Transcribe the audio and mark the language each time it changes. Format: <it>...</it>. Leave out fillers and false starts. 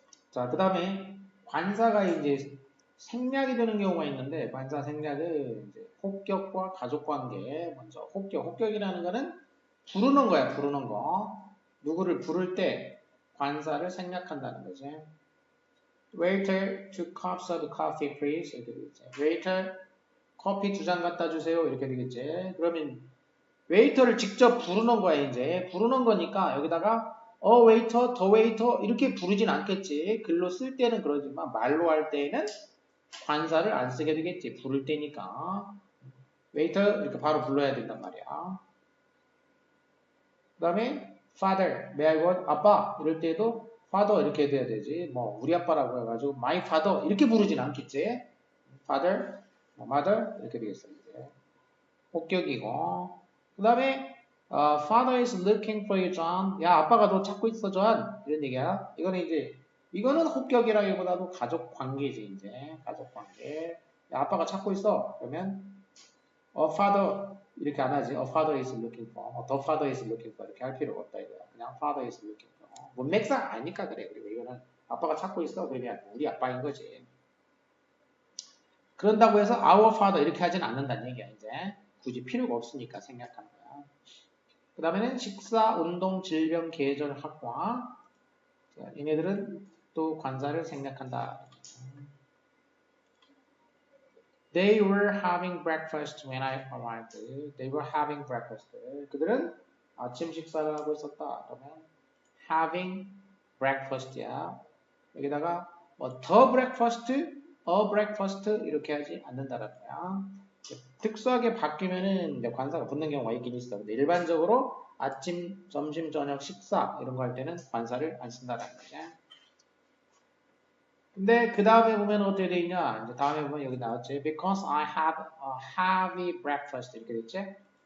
<ko>자, 그 다음에 관사가 이제 생략이 되는 경우가 있는데 관사 생략은 이제 혹격과 가족관계. 먼저 혹격이라는 거는 부르는 거야. 부르는 거. 누구를 부를 때 관사를 생략한다는 거지.</ko> <en>Waiter, 2 cups of coffee, please.</en> <ko>이렇게 되겠지. Waiter, 커피 2잔 갖다 주세요. 이렇게 되겠지. 그러면 웨이터를 직접 부르는 거야, 이제. 부르는 거니까 여기다가 웨이터, 더 웨이터 이렇게 부르진 않겠지. 글로 쓸 때는 그러지만 말로 할 때는 관사를 안 쓰게 되겠지. 부를 때니까. 웨이터 이렇게 바로 불러야 된단 말이야. 그 다음에</ko> <en>father, may I want?</en> <ko>아빠 이럴 때도 father 이렇게 돼야 되지. 뭐 우리 아빠라고 해가지고 my father 이렇게 부르진 않겠지. father, mother 이렇게 되겠어. 이제. 혹격이고. 그 다음에</ko> <en>father is looking for you, John.</en> <ko>야, 아빠가 너 찾고 있어, John. 이런 얘기야. 이거는 혹격이라기보다도 가족 관계지, 이제. 가족 관계. 야, 아빠가 찾고 있어. 그러면</ko> <en>a father</en> <ko>이렇게 안 하지.</ko> <en>A father is looking for. The father is looking for</en> <ko>이렇게 할 필요가 없다 이거야. 그냥</ko> <en>father is looking for.</en> <ko>문맥상 아니까 그래. 그리고 이거는 아빠가 찾고 있어. 그러면 우리 아빠인 거지. 그런다고 해서 our father 이렇게 하진 않는다는 얘기야. 이제 굳이 필요가 없으니까 생략하는 거야. 그 다음에는 식사, 운동, 질병, 계절, 학과. 자, 얘네들은 또 관사를 생략한다.</ko> <en>They were having breakfast when I arrived. They were having breakfast.</en> <ko>그들은 아침 식사를 하고 있었다. 그러면 having breakfast야. 여기다가 뭐 the breakfast, a breakfast 이렇게 하지 않는다라는 거야. 특수하게 바뀌면은 이제 관사가 붙는 경우가 있긴 있어. 근데 일반적으로 아침, 점심, 저녁, 식사 이런 거 할 때는 관사를 안 쓴다라는 거지. 근데 그 다음에 보면 어떻게 돼 있냐? 이제 다음에 보면 여기 나왔지.</ko> <en>Because I had a heavy breakfast</en> <ko>이렇게 됐지?</ko>